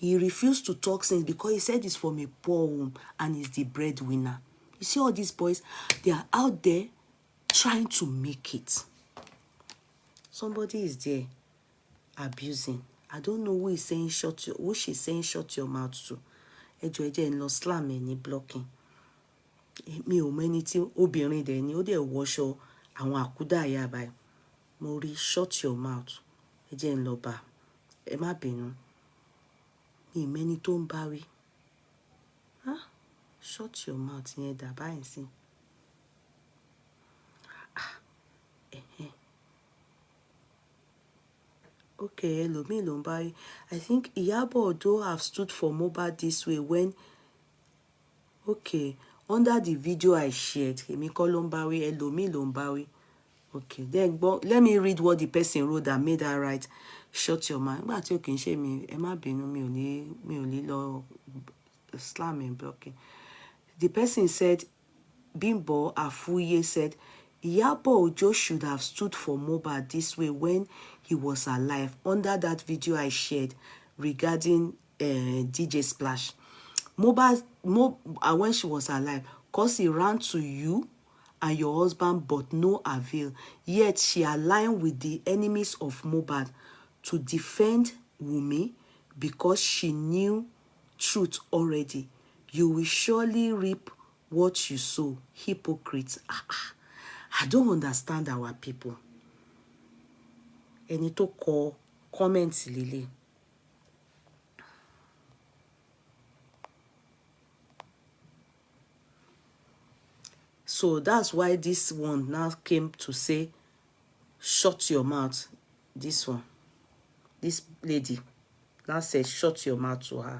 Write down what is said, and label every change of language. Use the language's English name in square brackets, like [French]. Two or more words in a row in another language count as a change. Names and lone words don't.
[English] He refused to talk since because he said he's from a poor home and he's the breadwinner. You see all these boys, they are out there trying to make it. Somebody is there abusing. I don't know who is saying who she's saying shut your mouth to. Ejo eje no slam any blocking. [Yoruba] Mi ò mọ ẹni tí obìnrin dẹ̀ ni ó dẹ̀ wọṣọ àwọn àkúdàáyà báyìí. Mo rí [English] shut your mouth. [Yoruba] Ẹ jẹ́ n lọ bá. Ẹ má bínú. Mi ò mọ ẹni tó ń bá wí. [English] Shut your mouth [Yoruba] yẹn dà báyìí sí. Okay, ẹlòmíì ló ń bá wí. [English] I think IyaboOjo have stood for Mohbad this way when okay, under the video I shared, [Yoruba] èmi kọ́ ló ń bá wí, ẹlòmíì ló ń bá wí. [English] Okay, then let me read what the person wrote that made her write shut your mouth. [Yoruba] Nígbà tí ó kì í ṣe mi, ẹ má bínú, mi ò ní lọ [English] slam and blocking. The person said, Bimbo Afuye said, IyaboOjo should have stood for Mohbad this way when he was alive. Under that video I shared regarding DJ Splash. Mohbad, when she was alive, cause he ran to you and your husband, but no avail. Yet she aligned with the enemies of Mohbad to defend Wunmi because she knew truth already. You will surely reap what you sow. Hypocrites. I don't understand our people. [Yoruba] Ẹni tó kọ comments líle. [English] So that's why this one now came to say, shut your mouth. This one. This lady now says, shut your mouth to her.